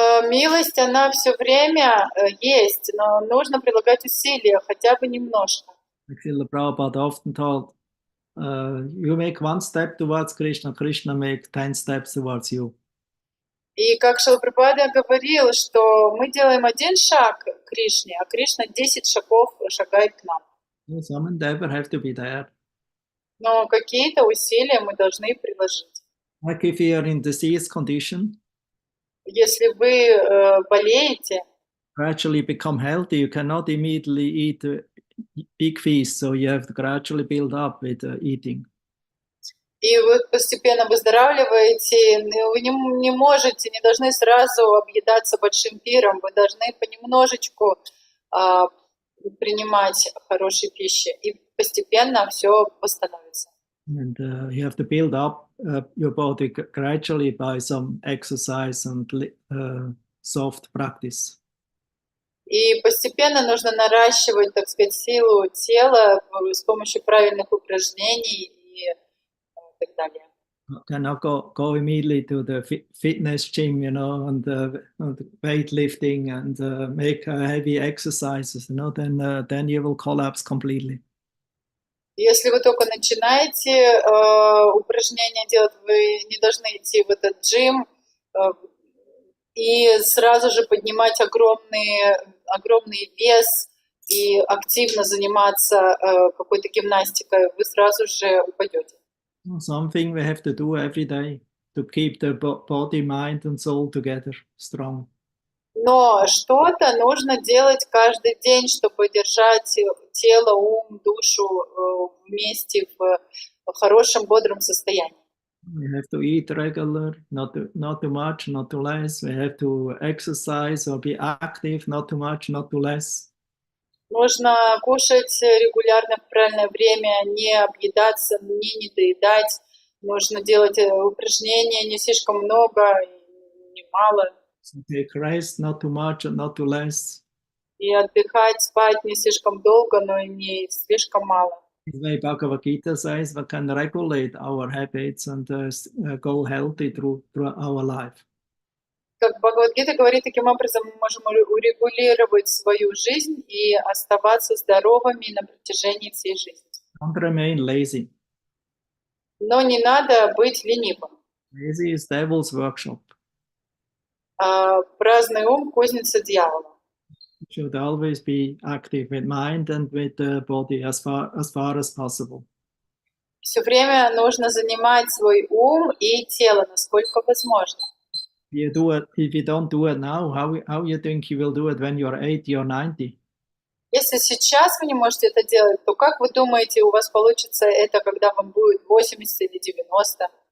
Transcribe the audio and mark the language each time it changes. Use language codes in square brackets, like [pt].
[ru] Милость, она все время есть, но нужно прилагать усилия, хотя бы немножко. [en] Srila Prabhupada often told, you make one step towards Krishna, Krishna make 10 steps towards you. [ru] И как Шрила Прабхупада говорил, что мы делаем один шаг к Кришне, а Кришна 10 шагов шагает к нам. [en] Some endeavor have to be there. [ru] Но какие-то усилия мы должны приложить. [en] Like if you are in disease condition, [ru] Если вы болеете, [en] gradually become healthy, you cannot immediately eat a big feast, so you have to gradually build up with eating. [ru] и вы постепенно выздоравливаете, вы не можете, не должны сразу объедаться большим пиром, вы должны понемножечку принимать хорошей пищи, и постепенно все восстановится. [en] And you have to build up your body gradually by some exercise and soft practice. [ru] И постепенно нужно наращивать, так сказать, силу тела с помощью правильных упражнений и так далее. [en] Cannot go immediately to the fitness gym, and weightlifting and make heavy exercises, then you will collapse completely. [ru] Если вы только начинаете упражнения делать, вы не должны идти в этот джим и сразу же поднимать огромный вес и активно заниматься какой-то гимнастикой, вы сразу же упадете. [en] Something we have to do every day to keep the body, mind and soul together strong. [ru] Но что-то нужно делать каждый день, чтобы держать тело, ум, душу вместе в хорошем, бодром состоянии. [en] We have to eat regular, not too much, not too less. We have to exercise or be active, not too much, not too less. [ru] Нужно кушать регулярно в правильное время, не объедаться, не недоедать. Нужно делать упражнения не слишком много, не мало. [en] So take rest, not too much and not too less. [ru] И отдыхать, спать не слишком долго, но и не слишком мало. [en] The way Bhagavad Gita says, we can regulate our habits and go healthy through our life. [ru] Как Бхагавад-гита говорит, таким образом мы можем урегулировать свою жизнь и оставаться здоровыми на протяжении всей жизни. [en] Don't remain lazy. [ru] Но не надо быть ленивым. [en] Lazy is devil's workshop. [ru] Праздный ум — кузница дьявола. [en] You should always be active with mind and with the body as far as possible. [ru] Все время нужно занимать свой ум и тело, насколько возможно. [en] If you don't do it now, how you think you will do it when you're 80 or 90? [ru] Если сейчас вы не можете это делать, то как вы думаете, у вас получится это, когда вам будет 80 или 90?